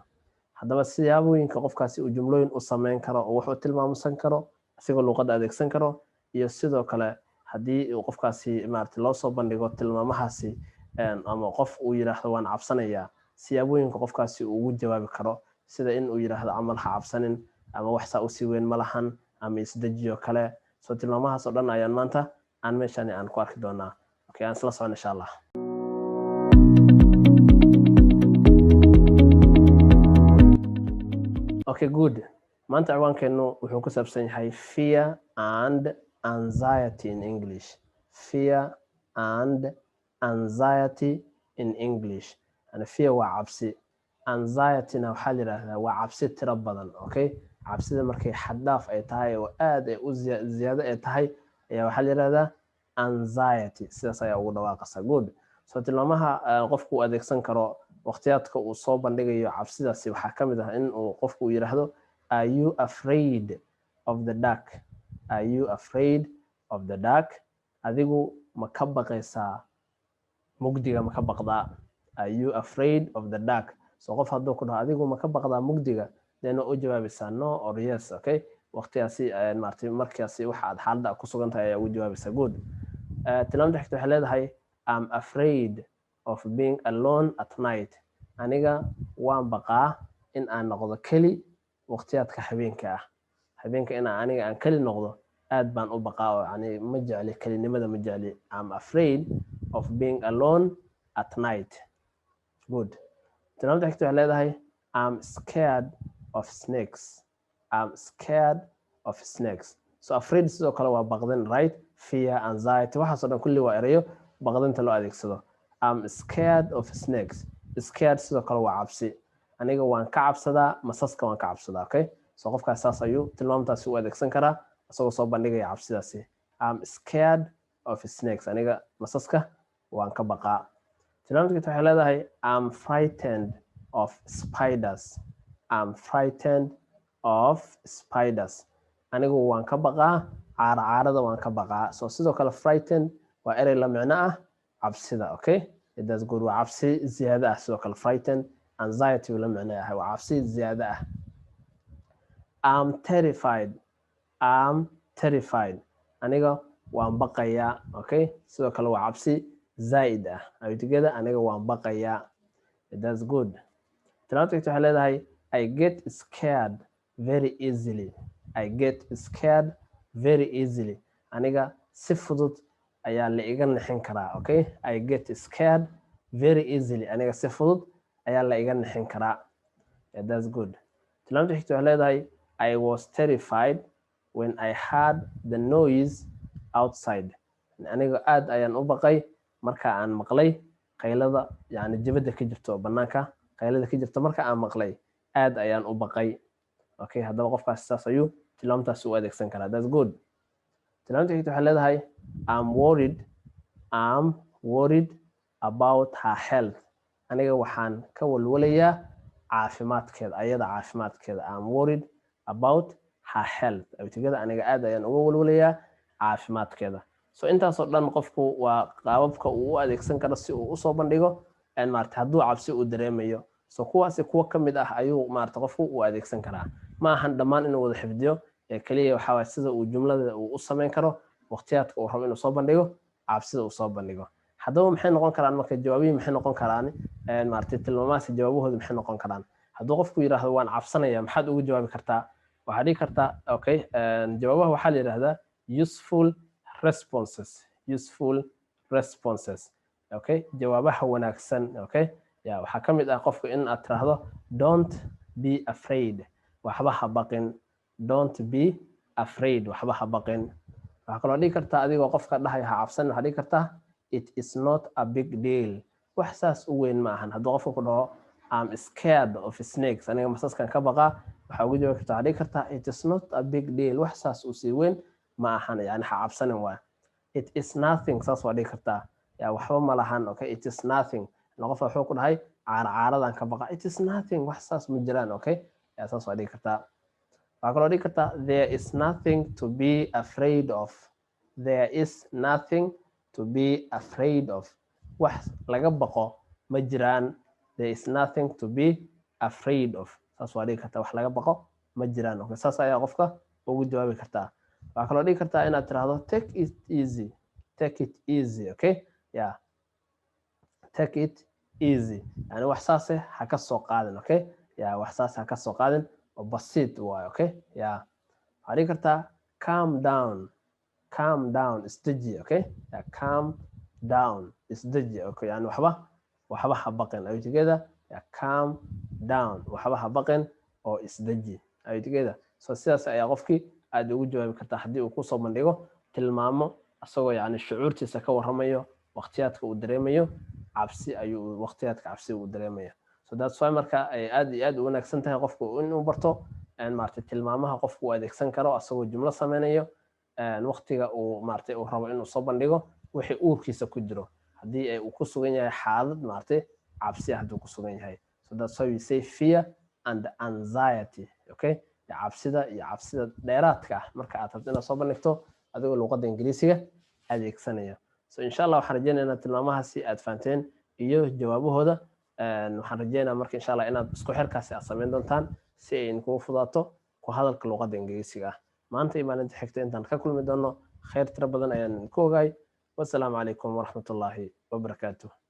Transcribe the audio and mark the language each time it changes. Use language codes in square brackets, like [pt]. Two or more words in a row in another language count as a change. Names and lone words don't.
[so] Haddaba siyaabooyinka qofkaasi uu jumlooyin u sameyn karo oo wuxuu tilmaamsan karo asigoo luqadda adeegsan karo iyo sidoo kale haddii uu qofkaasi maartay loo soo bandhigo tilmaamahaasi ama qof uu yiraahdo waan cabsanayaa siyaabooyinka qofkaasi uu ugu jawaabi karo sida in uu yiraahdo amal ha cabsanin ama wax saa u sii weyn ma lahan ama isdajiyo kale soo tilmaamahaas oo dhan ayaan maanta aan meeshan aan ku arki doonaa okay aan isla socon [ar] إن شاء الله. [en] Okay, good. [so] Maanta ciwaankeenu wuxuu ku saabsan yahay [en] fear and anxiety in English. Fear and anxiety in English. And fear [so] waa cabsi. Anxiety-na waxaa la yiraahdaa waa cabsi tiro badan, okay? Cabsida markay xad dhaaf ay tahay oo aad ay u ziyaado ay tahay ayaa waxaa la yiraahdaa anxiety. Sidaas ayaa ugu dhawaaqaysa. Good. So tilmaamaha qofku uu adeegsan karo waqtiyaadka uu soo bandhigayo cabsidaasi waxaa ka mid ah in uu qofku uu yiraahdo [en] are you afraid of the dark? Are you afraid of the dark? [so] Adigu ma ka baqaysaa mugdiga ma ka baqdaa? [en] Are you afraid of the dark? [so] So qof hadduu ku dhaho adigu ma ka baqdaa mugdiga then u jawaabaysaa [en] no or yes, [so] okay? Waqtiyaasi maartay markaasi waxa aad xaaladda ku sugan tahay ayaa ugu jawaabaysaa good. Tilmaamta xigta waxay leedahay [en] I'm afraid of being alone at night. [so] Aniga waan baqaa in aan noqdo keli waqtiyaadka habeenka ah. Habeenka in aniga aan keli noqdo aad baan u baqaa oo yani ma jecli kelinimada ma jecli. [en] I'm afraid of being alone at night. Good. [so] Tilmaamta xigta waxay leedahay [en] I'm scared of snakes. I'm scared of snakes. So afraid [so] sidoo kale waa baqdin, right? [en] Fear, anxiety, [so] waxaas oo dhan kulli waa erayo baqdinta loo adeegsado. [en] I'm scared of snakes. [so] Scared sidoo kale waa cabsi. Aniga waan ka cabsadaa masaska waan ka cabsadaa, okay? So qofkaas saas ayuu tilmaamtaasi u adeegsan karaa asagoo soo bandhigaya cabsidaasi. [en] I'm scared of snakes. [so] Aniga masaska waan ka baqaa. Tilmaamta waxay leedahay [en] I'm frightened of spiders. I'm frightened of spiders. [so] Anigu waan ka baqaa caarada waan ka baqaa. So sidoo kale frightened waa erey la micno ah cabsida, okay? [en] That's good. [so] waa cabsi ziyaada ah sidoo kale frightened. Anxiety la micno ah waa cabsi ziyaada ah. [en] I'm terrified. I'm terrified. [so] Aniga waan baqayaa, okay? Sidoo kale waa cabsi zaid ah. Aytigeeda aniga waan baqayaa. [en] That's good. [so] Tilmaamta waxay leedahay [en] I get scared very easily. I get scared very easily. [so] Aniga si fudud ayaa la iga nixin karaa, okay? [en] I get scared very easily. [so] Aniga si fudud ayaa la iga nixin karaa. [en] That's good. [so] Tilmaamta xigta waxay leedahay [en] I was terrified when I heard the noise outside. [so] Aniga aad ayaan u baqay marka aan maqlay qaylada yani jibada ka jirto banaanka qaylada ka jirto marka aan maqlay aad ayaan u baqay. Okay, haddaba qofkaas saas ayuu tilmaamtaas u adeegsan karaa. [en] That's good. [so] Tilmaamta xigta waxay leedahay [en] I'm worried about her health. [so] Aniga waxaan ka walwalayaa caafimaadkeeda ayada caafimaadkeeda. [en] I'm worried about her health. [so] Aytigeeda aniga aad ayaan uga walwalayaa caafimaadkeeda. So intaas oo dhan qofku waa qaababka uu u adeegsan karo si uu u soo bandhigo maartay hadduu cabsi uu dareemayo. So kuwaasi kuwa ka mid ah ayuu maartay qofku u adeegsan karaa. Ma ahan dhammaan inuu wada xifdiyo kaliya waxa waa sida uu jumlada uu u sameyn karo waqtiyaadka uu rabo inuu soo bandhigo cabsida uu soo bandhigo. Haddaba maxay noqon karaan marka jawaabihi maxay noqon karaan maartay tilmaamaha jawaabahooda maxay noqon karaan. Hadduu qofku yiraahdo waan cabsanayaa maxaad ugu jawaabi kartaa? Waxaad dhigi kartaa okay jawaabaha waxaa la yiraahdaa [en] useful responses. Useful responses. [so] Okay? Jawaabaha wanaagsan, okay? Ya waxaa ka mid ah qofku in aad tiraahdo [en] don't be afraid. [so] Waxba ha baqin. [en] Don't be afraid. [so] Waxba ha baqin. Waxaa kaloo dhigi kartaa adigoo qofka dhahay ha cabsan waxaad dhigi kartaa [en] it is not a big deal. [so] Wax saas u weyn ma ahan. Hadduu qofku ku dhaho [en] I'm scared of snakes. [so] Aniga masaskan ka baqaa waxaa ugu jawaabi kartaa dhigi kartaa [en] it is not a big deal. [so] Wax saas u sii weyn ma ahan yani ha cabsanin waa [en] it is nothing [so] saas waa dhigi kartaa yaa waxba ma lahan [en] okay it is nothing [so] qof wuxuu ku dhahay caaradan ka baqa [en] it is nothing [so] wax saas ma jiraan okay yaa saas waa dhigi kartaa waxaa kaloo dhigi kartaa [en] there is nothing to be afraid of there is nothing to be afraid of [so] wax laga baqo ma jiraan [en] there is nothing to be afraid of [so] saas waa dhigi kartaa wax laga baqo ma jiraan okay saas ayaa qofka ugu jawaabi kartaa waxaa kaloo dhigi kartaa inaad tiraahdo [en] take it easy okay yeah take it easy [so] yani wax saas ha ka soo qaadin [en] okay yeah [so] wax saas ha ka soo qaadin oo basiit waay [en] okay yeah [so] waxaa dhigi kartaa [en] calm down [so] isdeji [en] okay yeah calm down [so] isdeji okay yani waxba ha baqin aytigeeda [en] yeah calm down [so] waxba ha baqin oo isdeji aytigeeda so sidaas ayaa qofkii aad ugu jawaabi kartaa haddii uu ku soo bandhigo tilmaamo asagoo yani shucuurtiisa ka warramayo waqtiyaadka uu dareemayo cabsi ayuu waqtiyaadka cabsi uu dareemaya [en] so that's why [so] marka ay aad iyo aad u wanaagsan tahay qofku inuu barto maartay tilmaamaha qofku uu adeegsan karo asagoo jumlo sameynayo waqtiga uu maartay uu rabo inuu soo bandhigo wixii uurkiisa ku jiro haddii uu ku sugan yahay xaalad maartay cabsi hadduu ku sugan yahay [en] so that's why we say fear and anxiety okay [so] cabsida iyo cabsida dheeraadka ah marka aad rabto inaad soo bandhigto adigoo luqadda ingiriisiga adeegsanaya so [ar] إن شاء الله [so] waxaan rajeynayaa tilmaamahaasi aad fahanteen iyo jawaabahooda waxaan rajeynayaa marka [ar] إن شاء الله [so] inaad isku xirkaasi aad sameyn doontaan si ay idinkugu fudaato ku hadalka luqadda ingiriisiga maanta iyo maalinta xigta intaan ka kulmi doono khayr tiro badan ayaan ku ogaay [ar] والسلام عليكم ورحمة الله وبركاته